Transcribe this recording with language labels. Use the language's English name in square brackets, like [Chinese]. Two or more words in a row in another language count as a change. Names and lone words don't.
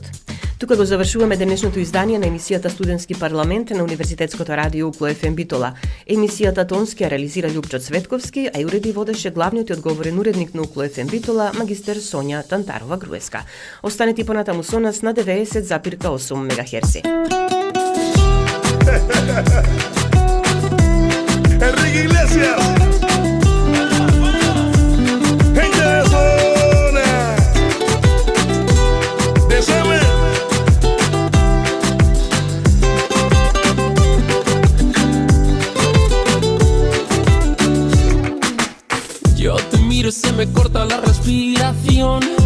[Macedonian] Тука го завршуваме денешното издание на емисијата Студентски парламент на Универзитетското радио Укло ФМ Битола. Емисијата тонски ја реализира Љупчо Цветковски, а ја уреди и водеше главниот и одговорен уредник на Укло ФМ Битола, магистер Сонја Тантарова-Груеска. Останете понатаму со нас на 90,8 МГц. [Spanish] Enrique Iglesias. Gente de zona. Desame. Yo te miro y se me corta la respiración.